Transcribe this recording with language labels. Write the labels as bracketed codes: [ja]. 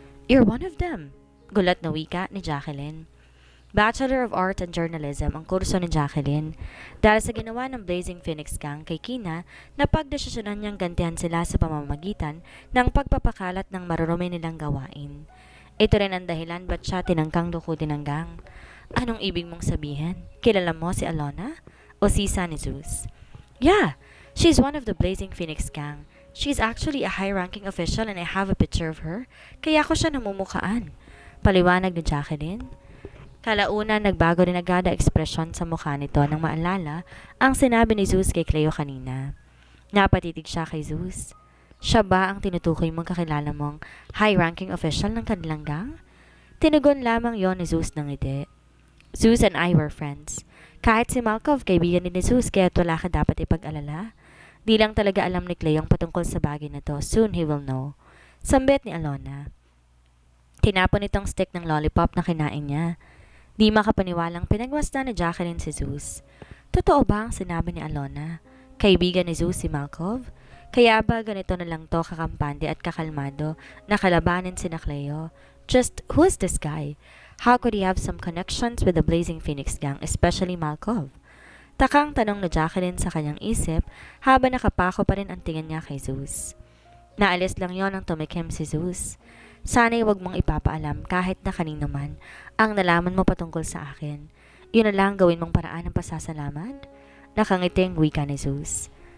[en] You're one of them, [tl] gulat na wika ni Jacqueline. Bachelor of Arts and Journalism ang kurso ni Jacqueline. Dahil sa ginawa ng Blazing Phoenix Gang kay Kina, napagdesisyonan niyang gantihan sila sa pamamagitan ng pagpapakalat ng marurumi nilang gawain. Ito rin ang dahilan ba't siya tinangkang dukutin ng gang. Anong ibig mong sabihin? Kilala mo si Alona? O sisa ni Zeus? [en] Yeah, she's one of the Blazing Phoenix Gang. She's actually a high-ranking official and I have a picture of her. [tl] Kaya ko siya namumukhaan. Paliwanag ni Jacqueline. Kalaunan nagbago rin agad ang ekspresyon sa mukha nito nang maalala ang sinabi ni Zeus kay Cleo kanina. Napatitig siya kay Zeus. Siya ba ang tinutukoy mong kakilala mong high-ranking official ng kanilang gang? Tinugon lamang yon ni Zeus ng ngiti. [en] Zeus and I were friends. [tl] Kahit si Malkov, kaibigan din ni Zeus kaya wala ka dapat ipag-alala. Di lang talaga alam ni Cleo ang patungkol sa bagay na to. [en] Soon he will know. [tl] Sambit ni Alona. Tinapon itong stick ng lollipop na kinain niya. Di makapaniwalang pinagmasdan ni Jacqueline si Zeus. Totoo ba ang sinabi ni Alona? Kaibigan ni Zeus si Malkov? Kaya ba ganito na lang to kakampante at kakalmado na kalabanin si Cleo? [en] Just, who is this guy? How could he have some connections with the Blazing Phoenix Gang, especially Malkov? [tl] Takang tanong ni Jacqueline sa kanyang isip habang nakapako pa rin ang tingin niya kay Zeus. Naalis lang yon nang tumikim si Zeus. Sana'y wag mong ipapaalam kahit na kanino man ang nalaman mo patungkol sa akin. Yun na lang gawin mong paraan ng pasasalamat? Nakangiting wika ni Zeus.